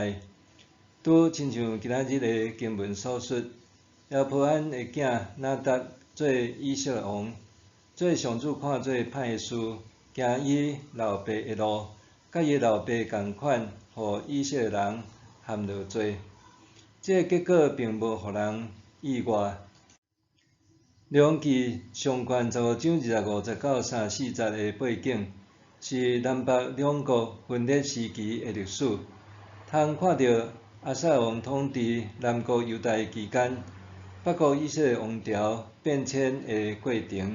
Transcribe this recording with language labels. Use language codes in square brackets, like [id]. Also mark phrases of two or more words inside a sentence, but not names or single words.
[nan] 拄亲像今仔日的经文所说，亚伯安的囝拿达做以色列王，做上主看做歹的事，行伊老爸的路，甲伊老爸共款，互以色列人陷落罪。这结果并无互人意外。两记上卷15章25节到34节的背景，是南北两国分裂时期的历史。通看到亚撒王统治南国犹大期间，北国以色列王朝变迁的过程。